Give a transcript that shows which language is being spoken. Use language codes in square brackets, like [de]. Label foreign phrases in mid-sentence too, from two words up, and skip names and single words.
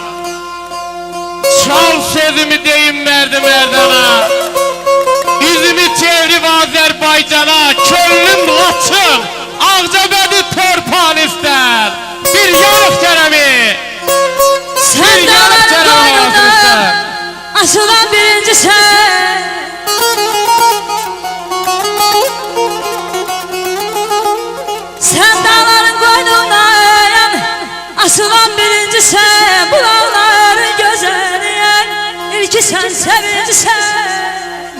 [az] Çal sözümü deyim mərdi mərdana. Yüzümü çevrib Azərbaycana. Köllüm Laçın Ağcabədi torpağını istər. Bir yanıq kərəmi, bir yanıq kərəmi havasını istər. [tr] Açılan birinci sen, sen dağların koynundan. Açılan birinci sen, bulağların gözeliyen. İlki sen, sevinci sen.